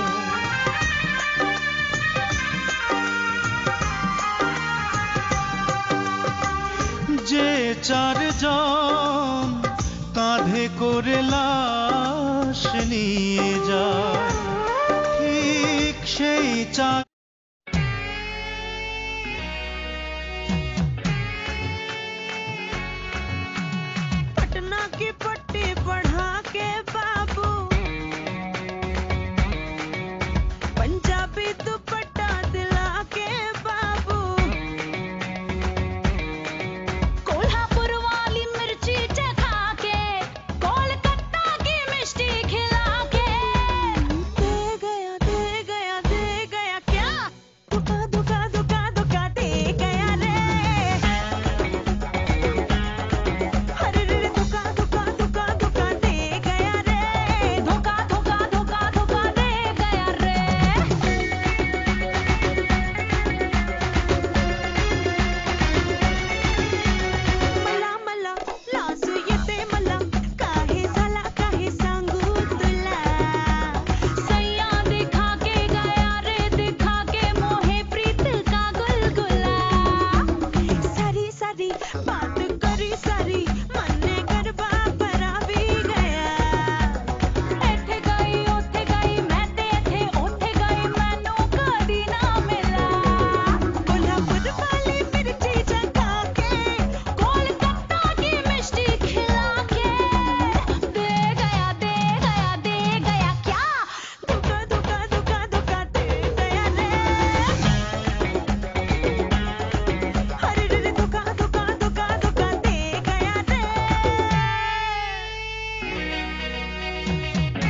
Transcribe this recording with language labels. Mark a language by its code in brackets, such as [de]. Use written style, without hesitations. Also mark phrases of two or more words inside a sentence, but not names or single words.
[bn] যে চারজন কাঁধে করে লাশ নিয়ে যায়, ঠিক সেই চার [hi] पटना की पट्टी पढ़ा के बाबू पंजाबी दुपट्टा दिला के बाबू कोल्हापुर वाली मिर्ची चखा के कोलकाता की मिष्टी खिला के दे गया दे गया दे गया क्या धोखा धोखा धोखा धोखा दे गया रे। अरे रे धोखा धोखा धोखा धोखा दे गया रे, धोखा धोखा धोखा धोखा दे गया रे। [mr] मला मला लाजू येते मला, काही झाला काही सांगू तुला। [hi] सैया दिखा के गया रे, दिखा के मोहे प्रीत का गुलगुला। [gu] સારી સારી વાત કરી સારી મન્ને ગરબા ભરાવી ગયા। [pa] ਐਥੇ ਗਈ ਓਥੇ ਗਈ ਮੈਂ ਤੇ ਐਥੇ ਓਥੇ ਗਈ ਮੈਨੂੰ ਕਦੀ ਨਾ ਮਿਲਾ। [hi] कोल्हापुर वाली मिर्ची चखा के कोलकाता की मिष्टी खिला के दे गया दे गया दे गया क्या धोखा धोखा धोखा धोखा दे गया रे। अरे रे धोखा धोखा धोखा धोखा दे गया रे।